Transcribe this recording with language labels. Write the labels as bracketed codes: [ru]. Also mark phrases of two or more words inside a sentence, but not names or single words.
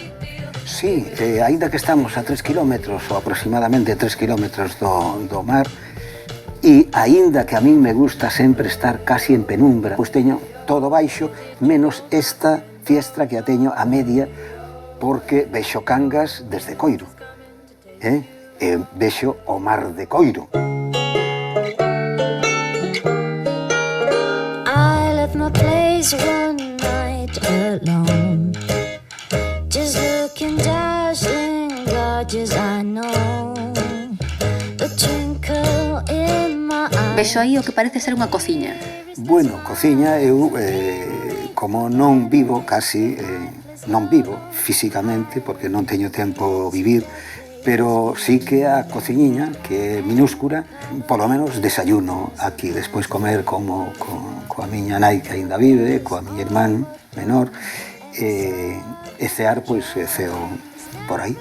[gl] Sí, aínda que estamos a 3 kilómetros ou aproximadamente 3 kilómetros do mar, e aínda que a min me gusta sempre estar casi en penumbra, pois teño todo baixo, menos esta fiestra que a teño a media, porque vexo Cangas desde Coiro, e vexo o mar de Coiro. [en] I left my place one night alone, just looking dazzling, gorgeous I know, the twinkle in my eye. [gl] Vexo aí o que parece ser unha cociña. Bueno, cociña, eu, como non vivo casi... non vivo físicamente porque non teño tempo vivir, pero sí que a cociñiña, que é minúscula, polo menos desayuno aquí, despois comer como coa miña nai que aínda vive, coa miña irmán menor, e cear, pois, ceo por aí.